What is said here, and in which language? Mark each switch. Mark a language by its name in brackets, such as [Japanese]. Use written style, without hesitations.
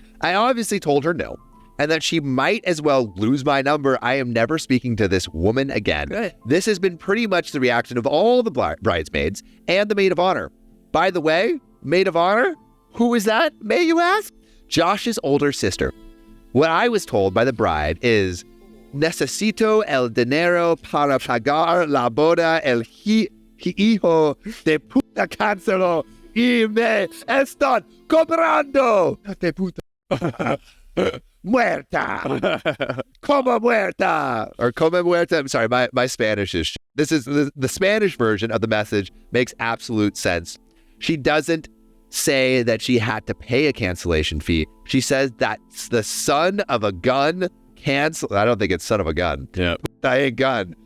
[English] I obviously told her no, and that she might as well lose my number. I am never speaking to this woman again. Good. This has been pretty much the reaction of all the bridesmaids and the maid of honor. By the way, maid of honor, who is that, may you ask? Josh's older sister. What I was told by the bride is, [Spanish] necesito el dinero para pagar la boda el hijo de puta cancelo y me están cobrando de puta muerta. Como muerta. [English] Or [Spanish] como muerta. [English] I'm sorry, my Spanish is... This is the Spanish version of the message makes absolute sense. She doesn't say that she had to pay a cancellation fee. She says that's the son of a gun canceled. I don't think it's son of a gun. Yeah. I ain't gun.